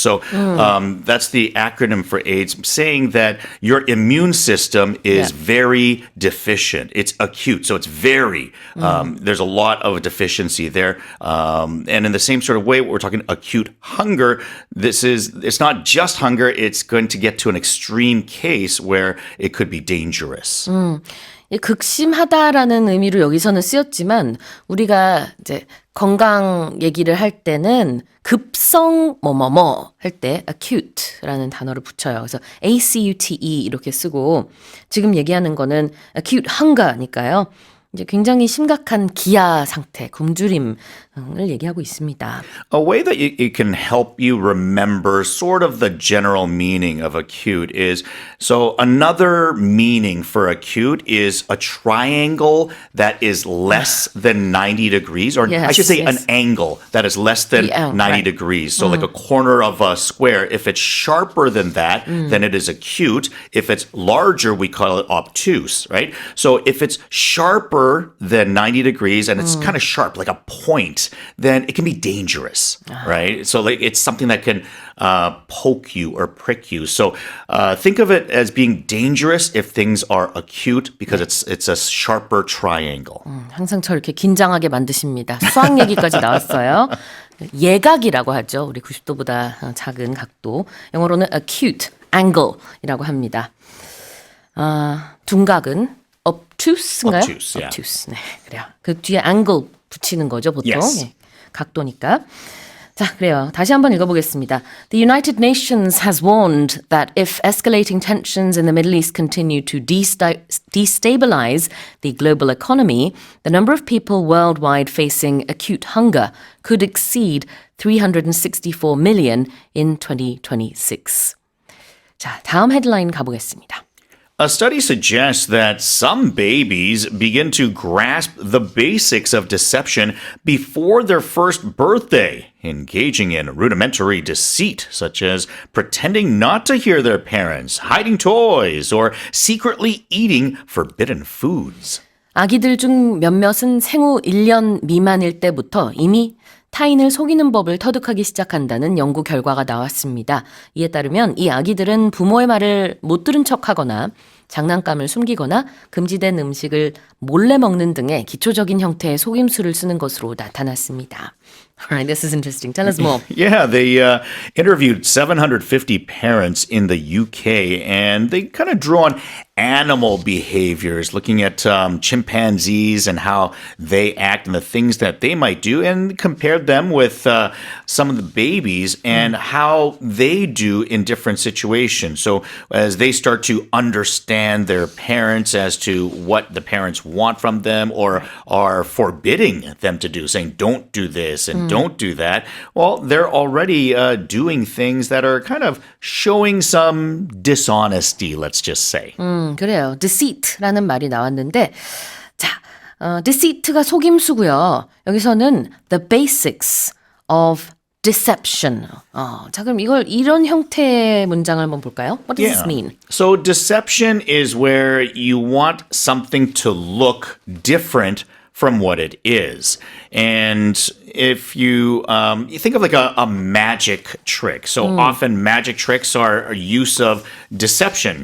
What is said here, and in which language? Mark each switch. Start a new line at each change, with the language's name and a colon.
English: So that's the acronym for AIDS, saying that your immune system is very deficient. It's acute, so it's very. There's a lot of deficiency there, and in the same sort of way, we're talking acute hunger. It's not just hunger. It's going to get to an extreme case where it could be dangerous.
Korean: 극심하다라는 의미로 여기서는 쓰였지만 우리가 이제 건강 얘기를 할 때는 급성 뭐뭐뭐 할 때 acute라는 단어를 붙여요. 그래서 acute 이렇게 쓰고 지금 얘기하는 거는 acute hunger니까요. 이제 굉장히 심각한 기아 상태, 굶주림을 얘기하고 있습니다.
English: A way that it can help you remember sort of the general meaning of acute is, so another meaning for acute is a triangle that is less than 90 degrees, or I should say an angle that is less than 90 degrees. So like a corner of a square, if it's sharper than that, then it is acute. If it's larger, we call it obtuse, right? So if it's sharper than 90 degrees and it's kind of sharp, like a point, then it can be dangerous, right? So like it's something that can poke you or prick you. So think of it as being dangerous if things are acute because it's a sharper triangle.
Korean: 항상 저 이렇게 긴장하게 만드십니다. 수학 얘기까지 나왔어요. 예각이라고 하죠. 우리 90도보다 작은 각도. 영어로는 acute angle이라고 합니다. 둔각은 obtuse인가요?
English: Obtuse, yeah.
Korean: obtuse. 네, 그래요. 그 뒤에 angle 붙이는 거죠, 보통.
English: Yes.
Korean: 예, 각도니까. 자, 그래요. 다시 한번 읽어보겠습니다.
English: The United Nations has warned that if escalating tensions in the Middle East continue to destabilize the global economy, the number of people worldwide facing acute hunger could exceed 364 million in 2026.
Korean: 자, 다음 헤드라인 가보겠습니다.
English: A study suggests that some babies begin to grasp the basics of deception before their first birthday, engaging in rudimentary deceit, such as pretending not to hear their parents, hiding toys, or secretly eating forbidden foods.
Korean: 아기들 중 몇몇은 생후 1년 미만일 때부터 이미 타인을 속이는 법을 터득하기 시작한다는 연구 결과가 나왔습니다. 이에 따르면 이 아기들은 부모의 말을 못 들은 척하거나 장난감을 숨기거나 금지된 음식을 몰래 먹는 등의 기초적인 형태의 속임수를 쓰는 것으로 나타났습니다.
English: Alright, this is interesting. Tell us more. Yeah, they interviewed 750 parents in the UK, and they kind of drew on animal behaviors, looking at chimpanzees and how they act and the things that they might do, and compared them with some of the babies and how they do in different situations. So as they start to understand their parents as to what the parents want from them or are forbidding them to do, saying, don't do this, this and don't do that, well, they're already doing things that are kind of showing some dishonesty, let's just say.
Korean: 그래요. deceit라는 말이 나왔는데, 자, deceit가 속임수고요. 여기서는
English: the basics of deception.
Korean: 자, 그럼 이런 형태의 문장을 한번 볼까요?
English: What does this mean? So deception is where you want something to look different from what it is. And if you think of like a magic trick. So often magic tricks are a use of deception.